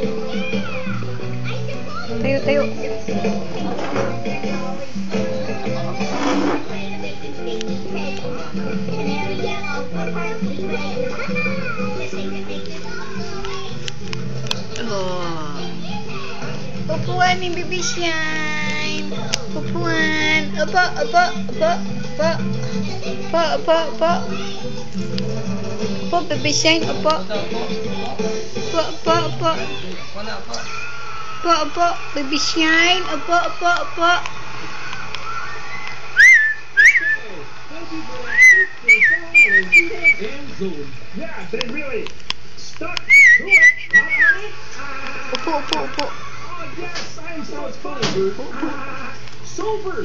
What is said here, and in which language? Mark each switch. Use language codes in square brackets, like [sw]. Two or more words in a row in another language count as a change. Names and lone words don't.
[tl] Tayo, tayo. Oh. Upuan ni Baby Shine. Upuan. Apa, apa, apa, apa. Apa, apa, apa. Apa, Baby Shine, apa. Apa, apa, apa. Apa, apa, Baby Shine, apa, apa, apa. [en] Yeah, they really stuck to it. [tl] Upo, upo, upo. [en] Oh, yes, I'm so excited. Sober.